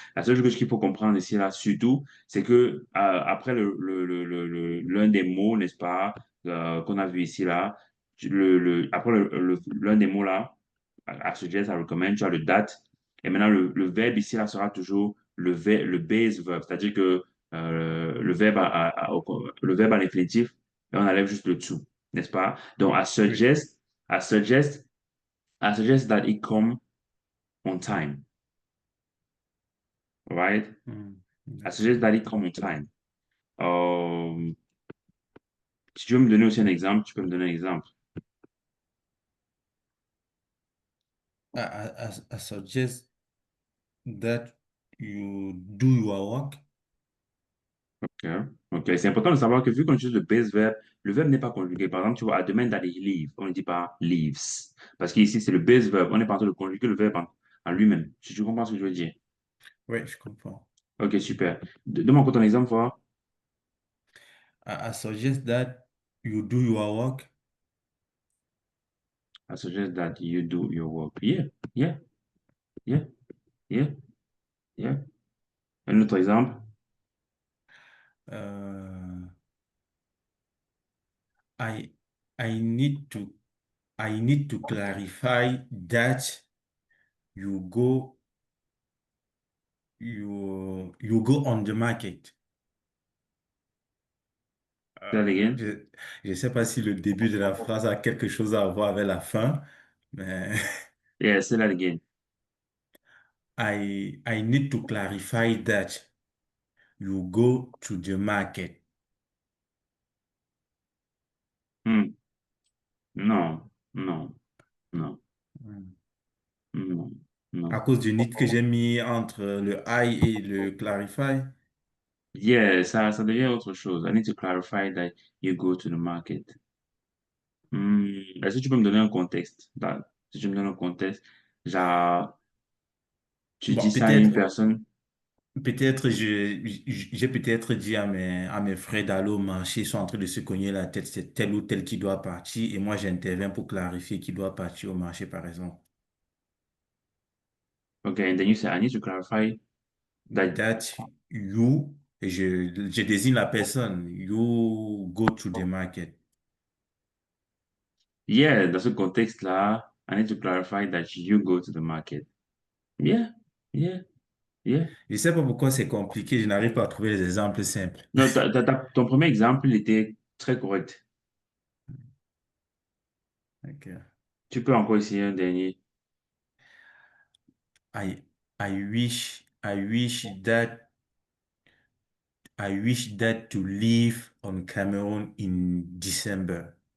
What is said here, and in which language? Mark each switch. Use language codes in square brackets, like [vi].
[fr] La seule chose qu'il faut comprendre ici, là, surtout, c'est que après l'un des mots, n'est-ce pas, qu'on a vu ici, là, après l'un des mots, là, à suggest, à recommend, tu as le date. Et maintenant, le verbe ici, là, sera toujours le base verb, c'est-à-dire que le verbe à l'infinitif, et on enlève juste le dessous, n'est-ce pas? Donc, Oui. [en] I suggest, I suggest that it come on time, right? Hmm, I suggest [fr] d'accord. that it come on time. Euh, Si tu veux me donner aussi un exemple, tu peux me donner un exemple. [en] I suggest that you do your work. OK. OK. [fr] C'est important de savoir que vu qu'on utilise le base verb, le verbe n'est pas conjugué. Par exemple, tu vois, [en] I demand that he leave. [fr] On ne dit pas leaves. Parce qu'ici, c'est le base verb. On n'est pas en train de conjuguer le verbe en lui-même. Si tu comprends ce que je veux dire. Oui, je comprends. OK, super. Donne-moi encore ton exemple, voir. [en] I suggest that you do your work. I suggest that you do your work. Yeah, yeah, yeah, yeah, yeah. [fr] Un autre exemple. [en] Uh, I I need to I need to clarify that you go you go on the market. Say that again. [fr] Je ne sais pas si le début de la phrase a quelque chose à voir avec la fin, mais [en] Yeah, say that again. I need to clarify that you go to the market. [fr] Hmm. Non, non, non, Hmm. non, non. À cause du need que j'ai mis entre le I et le clarify. Yeah, ça devient autre chose. [en] I need to clarify that you go to the market. [fr] Est-ce que tu peux me donner un contexte? Si tu me donnes un contexte, genre, tu Bon, dis ça à une peut-être, personne. peut-être, j'ai peut-être dit à mes frères d'aller au marché, ils sont en train de se cogner la tête, c'est tel ou tel qui doit partir, et moi j'interviens pour clarifier qui doit partir au marché, par exemple. [en] Okay, and then you say, I need to clarify that, That you, [fr] et je désigne la personne, [en] you go to the market. yeah, [fr] dans ce contexte-là, [en] I need to clarify that you go to the market. Yeah, yeah, yeah. [fr] Je sais pas pourquoi c'est compliqué, je n'arrive pas à trouver les exemples simples. Non, ton premier exemple, il était très correct. [en] Okay. [fr] Tu peux encore essayer un dernier. [en] I, I wish that to live on Cameroon in December.